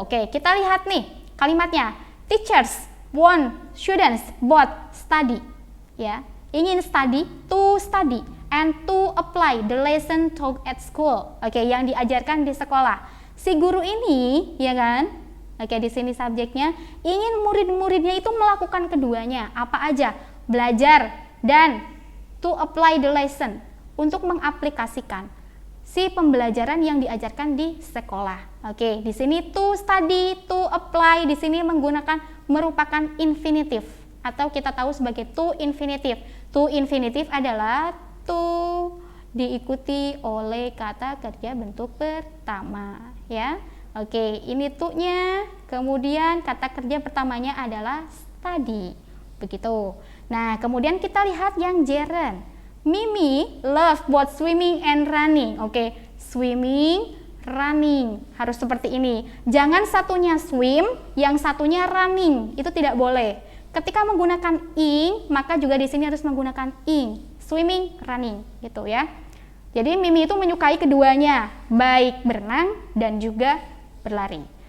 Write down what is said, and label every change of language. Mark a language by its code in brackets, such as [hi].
[id] Kita lihat nih kalimatnya. [en] Teachers want students both study, ya. [id] Ingin [en] study, to study, and to apply the lesson taught at school. [id] Yang diajarkan di sekolah. Si guru ini, ya kan? Di sini subjeknya ingin murid-muridnya itu melakukan keduanya. Apa aja? Belajar dan [en] to apply the lesson, [id] untuk mengaplikasikan si pembelajaran yang diajarkan di sekolah. Di sini to study, to apply di sini merupakan infinitif atau kita tahu sebagai to infinitif. To infinitif adalah to diikuti oleh kata kerja bentuk pertama, ya. Ini to-nya, kemudian kata kerja pertamanya adalah study. Begitu. Nah, kemudian kita lihat yang gerund. [en] Mimi love both swimming and running. [id] Swimming, running. Harus seperti ini. Jangan satunya swim, yang satunya running. Itu tidak boleh. Ketika menggunakan ing, maka juga di sini harus menggunakan ing. Swimming, running, gitu ya. Jadi Mimi itu menyukai keduanya, baik berenang dan juga berlari.